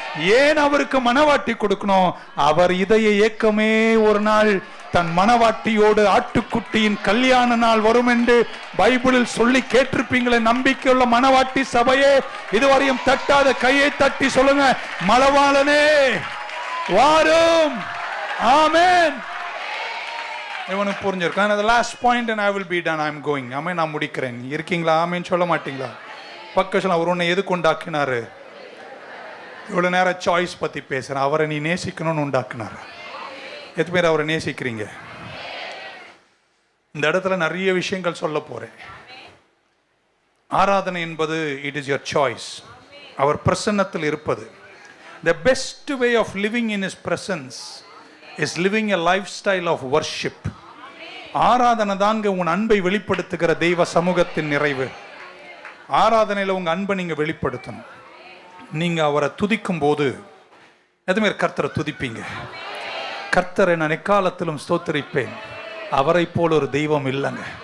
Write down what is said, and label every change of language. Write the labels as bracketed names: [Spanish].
[Tamil] ஏன் அவருக்கு மணவாட்டி கொடுக்கணும்? அவர் இதய ஏக்கமே ஒரு நாள் தன் மணவாட்டியோடு ஆட்டுக்குட்டியின் கல்யாண நாள் வரும் என்று பைபிளில் சொல்லி கேட்டிருப்பீங்களே. நம்பிக்கையுள்ள மணவாட்டி சபையே, இதுவரையும் தட்டாத கையை தட்டி சொல்லுங்க, மணவாளனே வாரும். ஆமென். இவனுக்கு புரிஞ்சிருக்கும். [English] the last point and I will be done. I am going. [Tamil] ஆமென். நான் முடிக்கிறேன். இருக்கீங்களா? ஆமென் சொல்ல மாட்டீங்களா? பக்கத்துல அவர் உன்னை எதுக்கு உண்டாக்கினாரு? இவ்வளவு நேரம் சாய்ஸ் பத்தி பேசுறேன். அவரை நீ நேசிக்கணும்னு உண்டாக்குனாரு. எத்தனை பேர் அவரை நேசிக்கிறீங்க? இந்த இடத்துல நிறைய விஷயங்கள் சொல்ல போறேன். ஆராதனை என்பது [English] it is your choice. [Tamil] அவர் பிரசன்னத்தில் இருப்பது. [English] The best way of living in his presence is living a lifestyle of worship. [Tamil] ஆராதனை தாங்க உன் அன்பை வெளிப்படுத்துகிற தெய்வ சமூகத்தின் நிறைவு. ஆராதனையில் உங்க அன்பை நீங்க வெளிப்படுத்தணும். நீங்க அவரை துதிக்கும் போது எதுவுமே கர்த்தரை துதிப்பீங்க. கர்த்தரை நான் எக்காலத்திலும் ஸ்தோத்திரிப்பேன். அவரை போல ஒரு தெய்வம் இல்லைங்க.